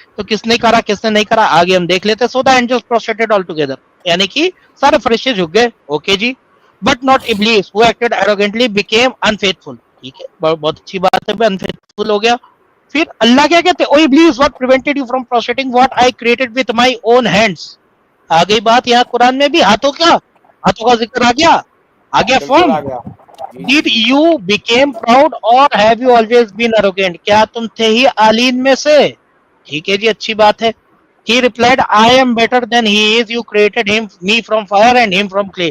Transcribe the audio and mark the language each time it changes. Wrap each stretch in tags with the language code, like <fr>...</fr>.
<hi>तो किसने करा किसने नहीं करा आगे हम देख लेते हैं।</hi> <en>so the angels prostrated all together,</en> <hi>यानी कि सारे फरिश्ते झुक गए, okay ji,</hi> <en>but not Iblis who acted arrogantly became unfaithful,</en> <hi>ठीक है? बहुत अच्छी बात है, अनफेथफुल हो गया। फिर अल्लाह क्या कहते हैं?</hi> <en>O Iblis what prevented you from prostrating what I created with my own hands.</en> <hi>आ गई बात, यहाँ कुरान में भी हाथों का जिक्र आ गया form.</hi> <en>Did you became proud or have you always been arrogant?</en> <hi>क्या तुम थे ही आलीन में से? ठीक है जी, अच्छी बात है।</hi> <en>He replied, I am better than he is. You created me from fire and him from clay.</en>